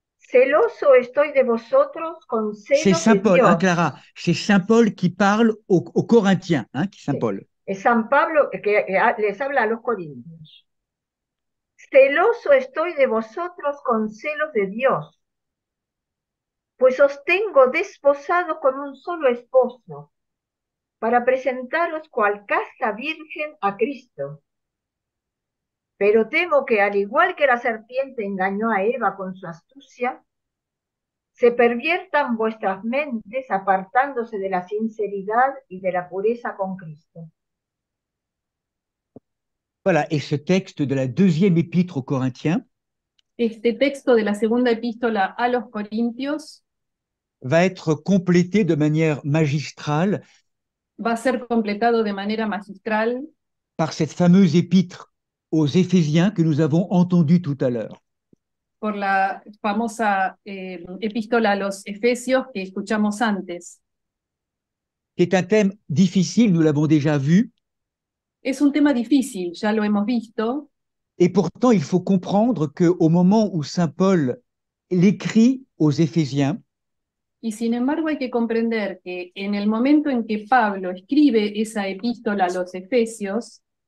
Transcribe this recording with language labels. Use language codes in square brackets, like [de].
[es] Celoso estoy de vosotros con celos [fr] C'est Saint [es] de [fr] Paul, [es] Dios. [fr] hein, Clara. C'est Saint Paul qui parle aux Corinthiens, hein, Saint Paul. [es] Es San Pablo que les habla a los corintios. Celoso estoy de vosotros con celos de Dios, pues os tengo desposado con un solo esposo, para presentaros cual casta virgen a Cristo. Pero temo que, al igual que la serpiente engañó a Eva con su astucia, se perviertan vuestras mentes apartándose de la sinceridad y de la pureza con Cristo. [fr] Voilà, et ce texte de la deuxième épître aux Corinthiens [es] Este texto de la segunda epístola a los Corintios [fr] va être complété de manière magistrale [es] va a ser completado de manera magistral [fr] par cette fameuse épître aux Éphésiens que nous avons entendue tout à l'heure. [es] por la famosa epístola a los Efesios que escuchamos antes. [fr] C'est un thème difficile, nous l'avons déjà vu, [es] Es un tema difícil, ya lo hemos visto, [fr] et pourtant il faut comprendre qu'au moment où Saint Paul l'écrit aux Éphésiens, [es] y sin embargo hay que comprender que en el momento en que Pablo escribe esa epístola a los Efesios,